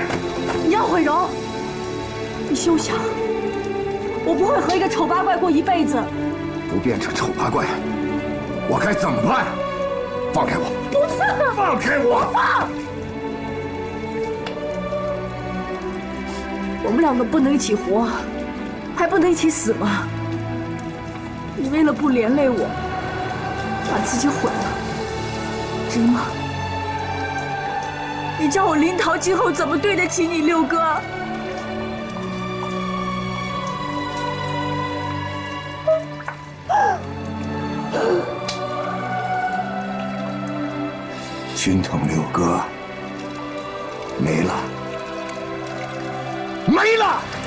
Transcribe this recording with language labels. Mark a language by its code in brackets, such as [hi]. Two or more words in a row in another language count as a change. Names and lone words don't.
[zh] 你要毀容，你休想！我不會和一個醜八怪過一輩子。不變成醜八怪，我該怎麼辦？放開我！不放！放開我！不放！我們兩個不能一起活，還不能一起死嗎？你為了不連累我，把自己毀了，值嗎？你叫我臨逃今後怎麼對得起你，六哥？軍統六哥沒了，沒了！